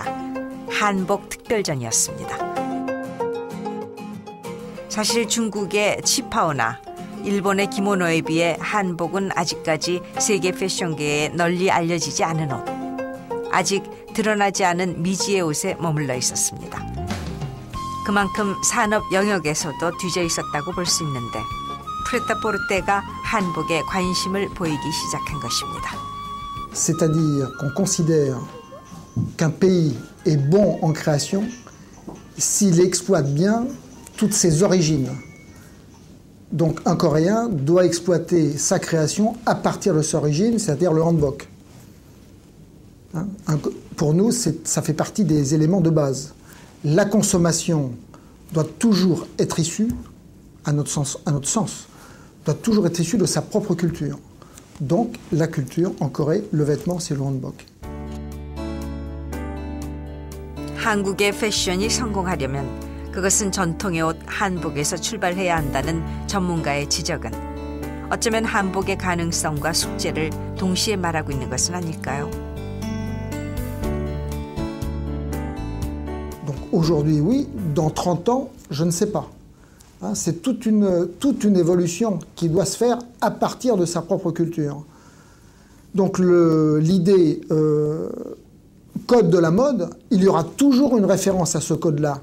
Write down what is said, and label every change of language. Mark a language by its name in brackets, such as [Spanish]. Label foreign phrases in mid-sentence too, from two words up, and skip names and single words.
[Korean] 한복 특별전이었습니다. 사실 중국의 치파오나 일본의 기모노에 비해 한복은 아직까지 세계 패션계에 널리 알려지지 않은 옷, 아직 드러나지 않은 미지의 옷에 머물러 있었습니다. 그만큼 산업 영역에서도 뒤져 있었다고 볼 수 있는데 프레타포르테가 한복에 관심을 보이기 시작한 것입니다. [French] C'est-à-dire qu'on considère qu'un pays est bon en création s'il exploite bien toutes ses origines. Donc un Coréen doit exploiter sa création à partir de ses origines, c'est-à-dire le hanbok. Pour nous, ça fait partie des éléments de base. La consommation doit toujours être issue, à notre sens, doit toujours être issue de sa propre culture. Donc la culture, en Corée, le vêtement, c'est le hanbok. [Korean] 한국의 패션이 성공하려면 그것은 전통의 옷 한복에서 출발해야 한다는 전문가의 지적은 어쩌면 한복의 가능성과 숙제를 동시에 말하고 있는 것은 아닐까요? [French] Donc aujourd'hui, oui. Dans 30 ans, je ne sais pas. C'est toute une évolution qui doit se faire à partir de sa propre culture. Donc l'idée code de la mode, il y aura toujours une référence à ce code-là.